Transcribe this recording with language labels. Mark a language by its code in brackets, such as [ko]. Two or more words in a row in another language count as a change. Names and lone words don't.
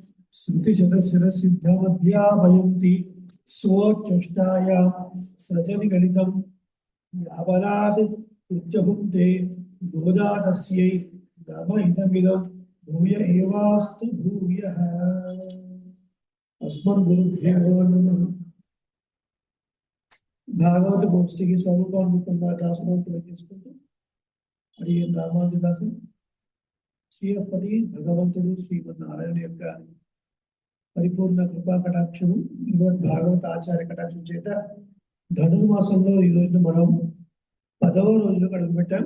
[sa] श्रुतिशतशिरसिद्धमध्यापयन्ति स्वोच्छष्टायां सृजनिगलितं यावरात् उच्चभुक्ते गोदातस्यै नम इदमिदं भूय एवास्तु भूयः अस्मद्गुरुभ्यो नमः [te] భాగవత గోష్ఠికి స్వరూపాన్నికుండా దాసోత్తులు చేసుకుంటూ మరి రామానుజదాసు శ్రీహరి భగవంతుడు శ్రీమన్నారాయణ యొక్క పరిపూర్ణ కృపా కటాక్షము భాగవత ఆచార్య కటాక్షం చేత ధనుర్మాసంలో ఈ రోజున మనం 10వ రోజులో అడుగుపెట్టాం.